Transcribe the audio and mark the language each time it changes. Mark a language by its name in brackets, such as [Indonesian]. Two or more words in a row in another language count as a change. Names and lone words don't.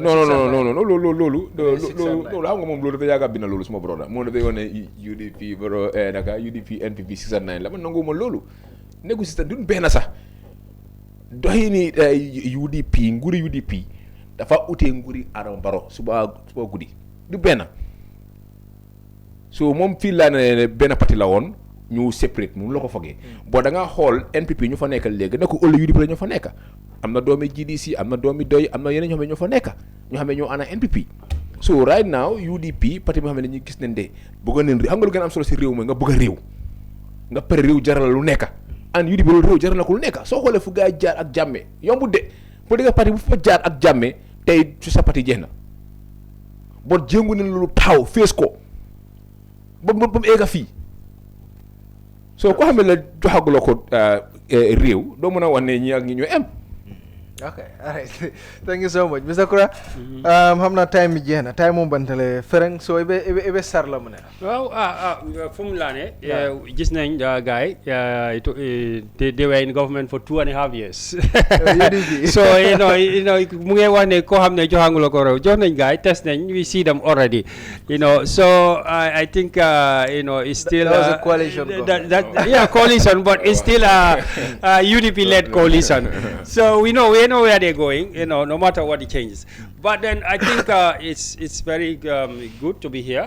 [Wolof] non loolu xam nga moom loolu dafa yàgg a bind loolu suma broda moom dafay wane UDP Barrow UDP NPP 609 la man nanguma loolu nekku système duñ benn sax doxi ni nguuri UDP dafa utee nguuri Adama Barrow suba guddi du benn so moom fii laa ne benn parti la woon ñu separate moom la ko fogee boo da ngaa xool NPP ñu fa nekk léegi nekk ëllëg UDP la ñu fa nekk am na doomi GDC am na doomi doy am na yeneen ñoo xam ne ñoo fa nekk ñoo xam ne ñoo ana NPP [English] so right now [Wolof] UDP parti bi nga xam ne ñu gis nañ de bëgg nañ xam nga lu gën a am solo si réew mooy nga bëgg a réew nga pare réew jaral lu nekk and UDP loolu réew jaral na ko lu nekk soo xoolee fu gaa jaar ak jàmme yombut de pour di nga parti bu fa jaar ak jàmme tey su sa parti jeex na bon jéngu nañ loolu taxaw fees ko ba mu egga fii soo ko xam ne la joxaguloo ko réew doo mën a wax ne ñi ak ñi ñoo am [English] Okay, all right. Thank you so much, Mr. Kura. [Wolof] Xam naa time bi jeex na time moom bantale fereng so ibe sar la mu ne. Waaw fu mu laa ne gis nañ gars yi [English] they were in government for 2.5 years. So you know [Wolof] mu ngi wax ne koo xam ne joxanguloo ko réew jox nañ gars yi test nañ [English] we see them already. So I think it's still that was a coalition coalition, but it's still a UDP-led coalition. So we know where they're going, no matter what the changes. But then I think it's very good to be here.